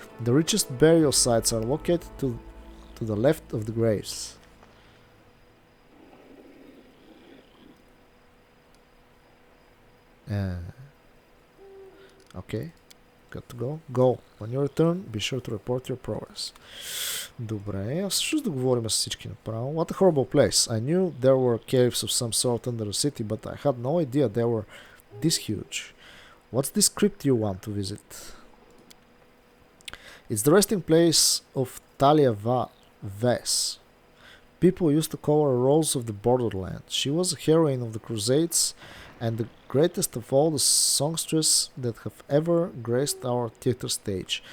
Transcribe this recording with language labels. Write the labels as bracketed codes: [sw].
[en] The richest burial sites are located to the left of the graves. Okay, got to go. Go. When you return, be sure to report your progress. [bg] Добре, а всъщност да говорим с всички направо. [en] What a horrible place. I knew there were caves of some sort under the city, but I had no idea they were this huge. What's this crypt you want to visit? It's the resting place of Talia Ves. People used to call her Rose of the Borderland. She was a heroine of the Crusades and the greatest of all the songstresses that have ever graced our theater stage.